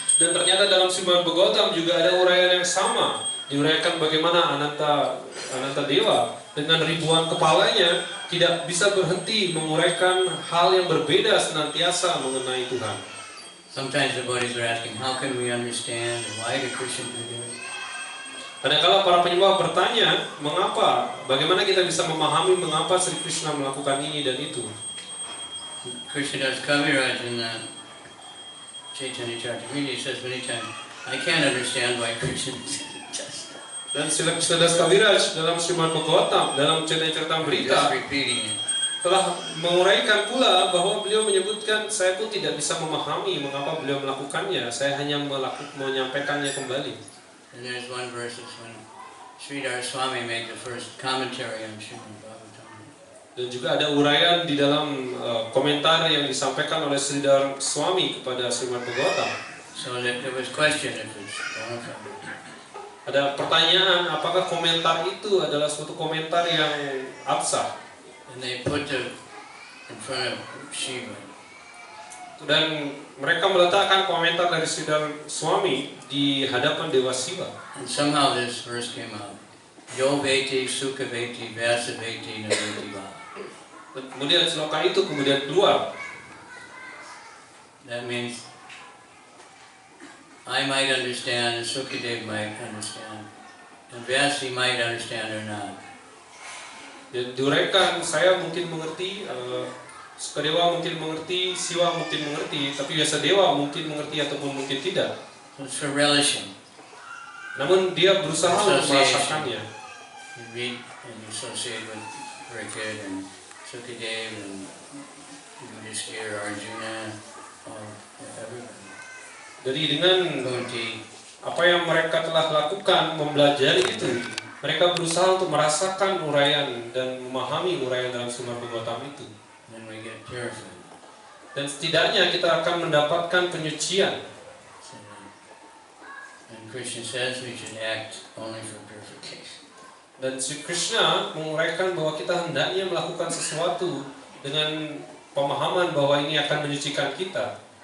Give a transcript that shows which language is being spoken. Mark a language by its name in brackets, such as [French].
[Indonesian] Dan ternyata dalam Srimad Bhagavatam juga ada uraian yang sama, diuraikan bagaimana Ananta Dewa dengan ribuan kepalanya tidak bisa berhenti menguraikan hal yang berbeda senantiasa mengenai Tuhan. [English] Sometimes the devotees are asking, how can we understand, and why did Krishna do this? [Indonesian] Kadang-kala para penyembah bertanya, mengapa? Bagaimana kita bisa memahami mengapa Sri Krishna melakukan ini dan itu? [English] Krishna Das Kaviraj in the Chaitanya Charitamrita says many times, I can't understand why Krishna just [Indonesian] Dan Srila Krishna Das Kaviraj dalam Srimad Bhagavatam, dalam Chaitanya Charitamrita, [English] repeating it. [Indonesian] telah menguraikan pula bahwa beliau menyebutkan, saya pun tidak bisa memahami mengapa beliau melakukannya, saya hanya menyampaikannya kembali. [English] And there's one verse that's when Sridhar Swami made the first commentary on Srimad Bhagavatam. [Indonesian] Dan juga ada uraian di dalam komentar yang disampaikan oleh Sridhar Swami kepada Srimad Bhagavatam. [English] So that there was question if it's bona fide. [Indonesian] Ada pertanyaan, apakah komentar itu adalah suatu komentar yang absah? [English] And they put it in front of Shiva. [Indonesian] Dan mereka meletakkan komentar dari Sridhar Swami di hadapan Dewa Siwa. [English] And somehow this verse came out. [Sanskrit] Yo veti, sukha veti, vyasa veti, naveti va. [Indonesian] Kemudian sloka itu kemudian keluar. [English] That means I might understand, and Sukadev might understand, and Vyasi might understand or not. [Indonesian] Dan diuraikan, saya mungkin mengerti, Sukadewa mungkin mengerti, Siwa mungkin mengerti, tapi Vyasadeva mungkin mengerti ataupun mungkin tidak. [English] So it's for relishing. [Indonesian] Namun dia berusaha untuk merasakannya. [English] You read and you associate with Parikshit and Sukadev and Yudhishthira, Arjuna, or everybody. [Indonesian] Jadi dengan [English] Kunti. [Indonesian] apa yang mereka telah lakukan, mempelajari itu, mereka berusaha untuk merasakan uraian dan memahami uraian dalam Srimad Bhagavatam itu. [English] Then we get purified. [Indonesian] Dan setidaknya kita akan mendapatkan penyucian. [English] So, and Krishna says we should act only for purification. [Indonesian] Dan Sri Krishna menguraikan bahwa kita hendaknya melakukan sesuatu dengan pemahaman bahwa ini akan menyucikan kita.